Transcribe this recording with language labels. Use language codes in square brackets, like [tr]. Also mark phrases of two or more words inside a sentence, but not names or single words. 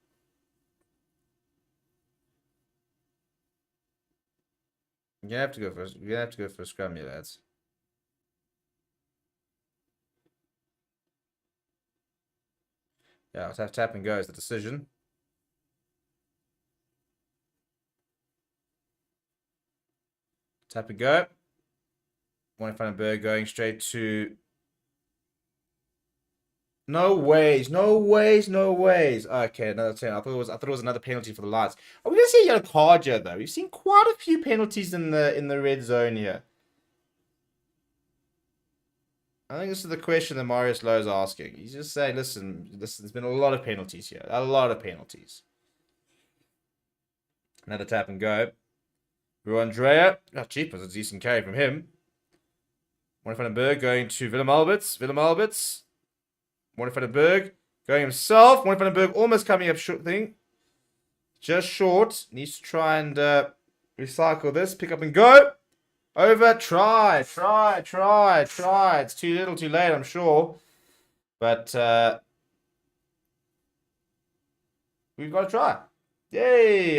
[en] You're gonna have to go for a scrum here, lads. Yeah, let's have tap and go is the decision. Tap and go. Morne van den Berg going straight to. No ways. Okay, another 10. I thought it was another penalty for the Lions. Are we gonna see a yellow card here, though? We've seen quite a few penalties in the red zone here. I think this is the question that Marius Lowe is asking. He's just saying, listen, there's been a lot of penalties here. A lot of penalties. Another tap and go. Andrea. Oh, cheap. Was a decent carry from him. Morne van den Berg going to Willem Alberts. Morne van den Berg going himself. Morne van den Berg almost coming up short thing. Just short. Needs to try and recycle this. Pick up and go. Over. Try. It's too little, too late, I'm sure. But We've got to try. Yay!